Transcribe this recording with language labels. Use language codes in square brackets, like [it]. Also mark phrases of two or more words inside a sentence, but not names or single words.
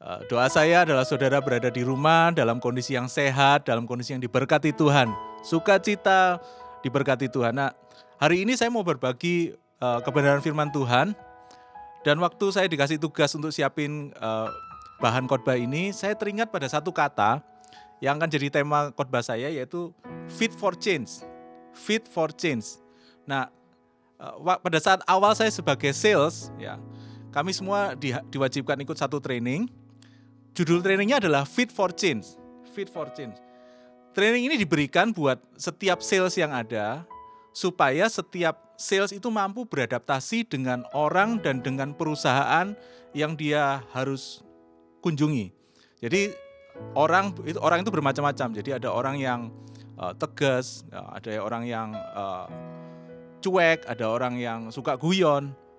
[id] Doa saya adalah saudara berada di rumah dalam kondisi yang sehat, dalam kondisi yang diberkati Tuhan. Sukacita diberkati Tuhan. Nah, hari ini saya mau berbagi kebenaran firman Tuhan. Dan waktu saya dikasih tugas untuk siapin bahan khotbah ini, saya teringat pada satu kata yang akan jadi tema khotbah saya, yaitu [en] fit for change. Fit for change. [id] Nah, pada saat awal saya sebagai sales, ya, kami semua diwajibkan ikut satu training. Judul trainingnya adalah [en] Fit for Change. Fit for Change. [id] Training ini diberikan buat setiap sales yang ada, supaya setiap sales itu mampu beradaptasi dengan orang dan dengan perusahaan yang dia harus kunjungi. Jadi orang itu bermacam-macam. Jadi ada orang yang tegas, ada orang yang cuek, ada orang yang suka guyon.